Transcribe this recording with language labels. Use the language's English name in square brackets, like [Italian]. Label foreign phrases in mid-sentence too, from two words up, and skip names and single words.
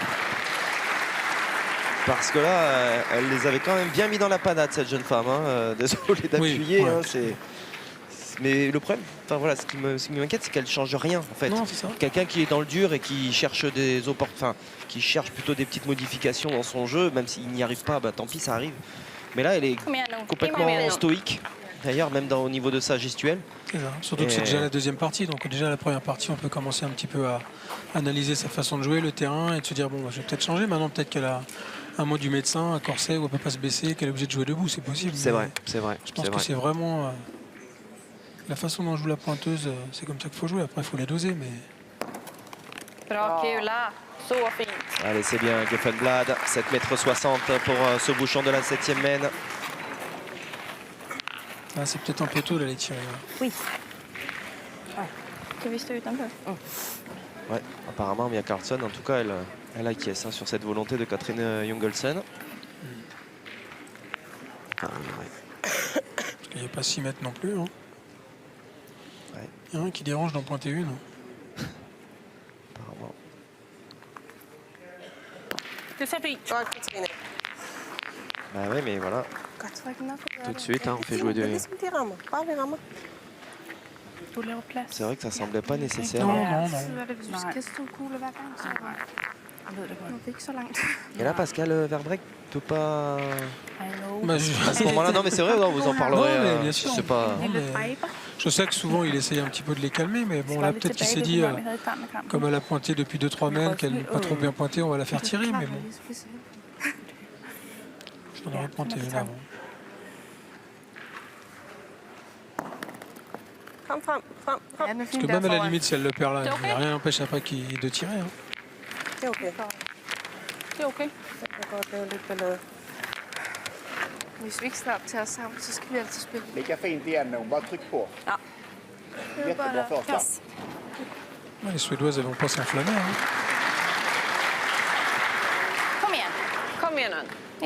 [French] Parce que là, elle les avait quand même bien mis dans la panade, cette jeune femme. Hein. Désolé d'appuyer. Oui, ouais. Hein, mais le problème, enfin voilà, ce qui m'inquiète, c'est qu'elle ne change rien en fait. Non, c'est ça. Quelqu'un qui est dans le dur et qui cherche qui cherche plutôt des petites modifications dans son jeu, même s'il n'y arrive pas, bah, tant pis, ça arrive. Mais là, elle est [Danish] Kom igen nu. [French] complètement stoïque. D'ailleurs, même au niveau de sa gestuelle. C'est ça. Surtout que c'est déjà la deuxième partie. Donc déjà la première partie, on peut commencer un petit peu à analyser sa façon de jouer, le terrain, et de se dire, bon, bah, je vais peut-être changer. Maintenant, peut-être qu'elle a un mot du médecin, un corset où elle ne peut pas se baisser, qu'elle est obligée de jouer debout. C'est possible. C'est vrai, c'est vrai. Je pense que c'est vraiment... la façon dont joue la pointeuse, c'est comme ça qu'il faut jouer. Après, il faut les doser. Mais... [Swedish] Bra kula. Så fint. [French] Allez, c'est bien, Gefenblad, 7,60 m pour ce bouchon de la 7e mène. Ah, c'est peut-être un peu tôt d'aller tirer. [Swedish] Ska vi stå utanför? [French] Ouais, apparemment, Mia Carlsson, en tout cas, elle acquiesce hein, sur cette volonté de Catherine Jungelsen. Ah, ouais. Parce qu'il n'y a pas 6 mètres non plus. Hein. Ouais. Il y en a un qui dérange d'en pointer une. Apparemment. [Danish] Det ser fint. Godt, Katrine. [French] Bah oui, mais voilà, [Danish] Godt, så kan nok få gøre [French] tout de [Danish] det. [French] suite, hein, on fait jouer [Danish] Det er [French] de... [Danish] ligesom de rammer. Bare vi rammer. Du laver plads. [French] C'est vrai que ça semblait pas nécessaire. Non, non, non. [Danish] Så er det, hvis du skal kaste 2 kugler hver gang, så Jeg ved det godt. det er ikke så langt. [French] Et là, Pascal Verbrek peut pas... [English] I know. [French] Bah, À ce moment-là, non mais c'est vrai, non, vous en parlerez. Non, mais bien sûr. C'est pas... Non, mais je sais que souvent il essaye un petit peu de les calmer, mais bon [Danish] Bare [French] là [Danish] lidt [French] peut-être qu'il [Danish] tilbage [French] s'est [Danish] til [French] dit, [Danish] dengang, vi havde i starten af kampen. [French] comme elle a pointé depuis 2-3 mènes, qu'elle n'est pas trop bien pointée, on va la faire tirer, mais bon, j'en aurais pointé une avant. [Danish] Kom frem, frem, frem. Ja, den er [French] Parce [Danish] fin [French] que [Danish] der [French] même à la [Danish] foran. [French] limite, si elle le perd là, C'est ok. rien n'empêche après de tirer. Hein. [Danish] Det er okay. Det er okay. Jeg kan godt lave lidt ballade. Hvis vi ikke snart tager os sammen, så skal vi altid spille. [Swedish] Lika fint igen nu, bara tryck på. Ja. Jättebra första. [French] Ouais, les Suédoises, elles vont pas s'enflammer. Hein. [Swedish] Kom igen. Kom igen nu.